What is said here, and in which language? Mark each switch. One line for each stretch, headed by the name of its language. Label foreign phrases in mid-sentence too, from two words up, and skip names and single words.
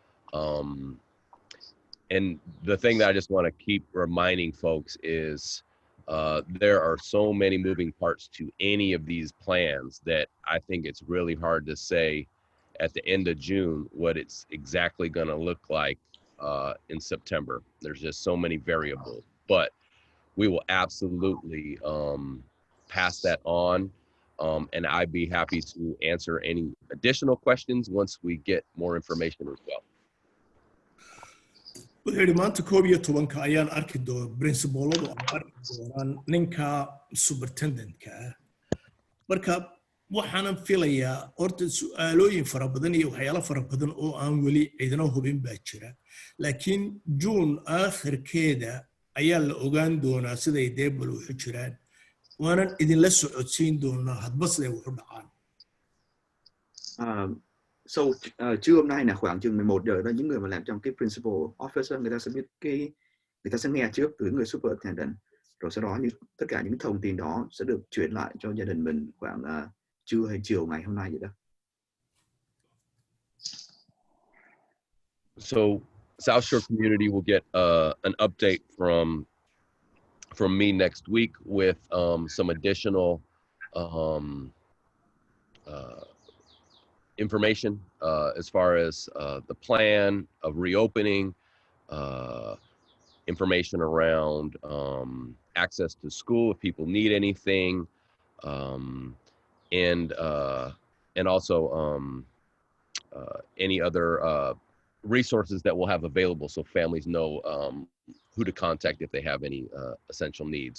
English: And the thing that I just want to keep reminding folks is there are so many moving parts to any of these plans that I think it's really hard to say at the end of June what it's exactly going to look like in September. There's just so many variables, but we will absolutely pass that on. And I'd be happy to answer any additional questions once we get more information as well.
Somali: Wuxuu maanta 11 ayaan arki doonaa principaladu arki doonaan ninka superintendent-ka marka waxaan filayaa horta su'aalooyin fara badan iyo waxyaalo fara badan oo aan weli cidina hubin baa jira laakiin June aakhirkeeda ayaa la ogaan doonaa siday deebal u jiraan waanan idin la socodsiin doonaa hadba siday u dhacaan.
Vietnamese: So trưa hôm nay là khoảng chừng 11 giờ đó, những người mà làm trong cái
English: principal officer
Vietnamese: người ta sẽ biết người ta sẽ nghe trước từ người superintendent, rồi sau đó tất cả những thông tin đó sẽ được chuyển lại cho gia đình mình khoảng trưa hay chiều ngày hôm nay vậy đó.
English: So South Shore community will get an update from me next week with some additional information as far as the plan of reopening, information around access to school if people need anything, and also any other resources that we'll have available so families know who to contact if they have any essential needs.